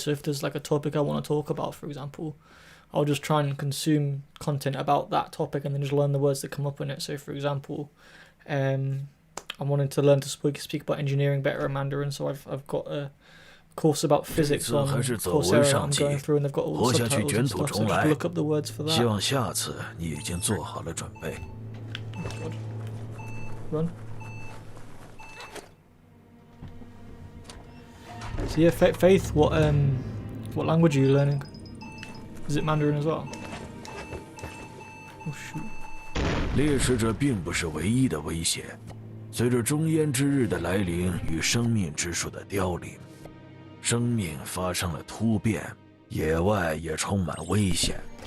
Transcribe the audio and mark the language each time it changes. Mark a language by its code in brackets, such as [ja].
[en] So if there's like a topic I want to talk about, for example, I'll just try and consume content about that topic and then just learn the words that come up in it. So for example, I'm wanting to learn to speak about engineering better in Mandarin, so I've got a course about physics on Coursera that I'm going through, and they've got all the subtitles and stuff, so just look up the words for that. [zh] 希望下次你已经做好了准备。 [en] Run. So yeah, Faith, what language are you learning? Is it Mandarin as well? Oh shoot. [zh] 猎食者并不是唯一的威胁。随着终焉之日的来临与生命之树的凋零，生命发生了突变，野外也充满危险。